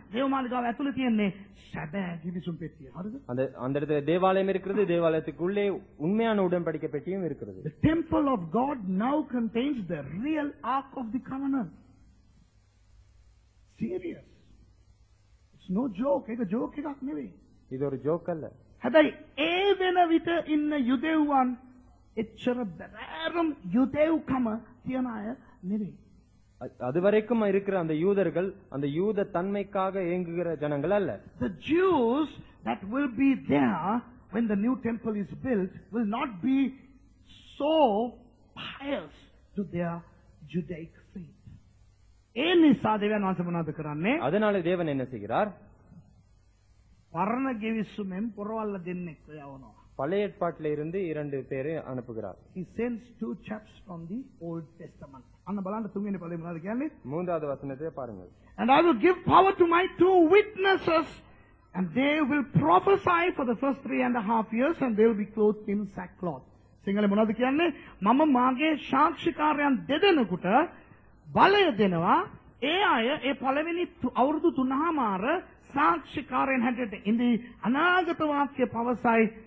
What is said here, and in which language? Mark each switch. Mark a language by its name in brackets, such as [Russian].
[Sinhala] දේව මාලිගාව ඇතුලේ තියෙන්නේ සැබෑ ජීවිසුම් පෙට්ටිය. හරිද? [Tamil] அந்த இடத்துல தேவாலயம் இருக்கிறது, தேவாலயத்துக்குள்ளே உண்மையான உடன்படிக்கை பெட்டியும் இருக்கிறது. [English] The temple of God now contains the real ark of the covenant. Serious. It's no joke. [Sinhala] ඒක joke එකක් නෙවෙයි. [Tamil] இது ஒரு ஜோக் அல்ல. [Sinhala] හැබැයි ඒ වෙන විට ඉන්න යුදෙව්වන් එච්චර බැරෑරුම් යුදෙව්කම තියන අය නෙවෙයි. [Tamil] அதுவரைக்கும் இருக்கிற அந்த யூதர்கள் அந்த யூத தன்மைக்காக ஏங்குகிற ஜனங்கள் அல்ல. [English] The Jews that will be there when the new temple is built will not be so pious to their Judaic faith. [Sinhala] ඒ නිසා දෙවියන් වහන්සේ මොනවද කරන්නේ? [Tamil] அதனால தேவன் என்ன செய்கிறார்? [Sinhala] පරණ ගෙවිසුමෙන් පොරවල්ල දෙන්නෙක් යවනවා. [Tamil] பழைய ஏற்பாட்டில இருந்து 2 பேரை அனுப்புகிறார். [English] He sends 2 chaps from the Old Testament. [Sinhala] අන්න බලන්න තුන්වෙනි පදේ මොනවද කියන්නේ? [Tamil] 3வது வசனத்தை பாருங்கள். [English] And I will give power to my 2 witnesses, and they will prophesy for the first 3.5 years, and they will be clothed in sackcloth. [Sinhala] සිංහලේ මොනවද කියන්නේ? මම මාගේ සාක්ෂිකාරයන් දෙදෙනෙකුට බලය දෙනවා. ඒ අය ඒ පළවෙනි අවුරුදු 3මාර සාක්ෂිකාරයන් හැටියට ඉඳි අනාගත වාක්‍ය පවසයි.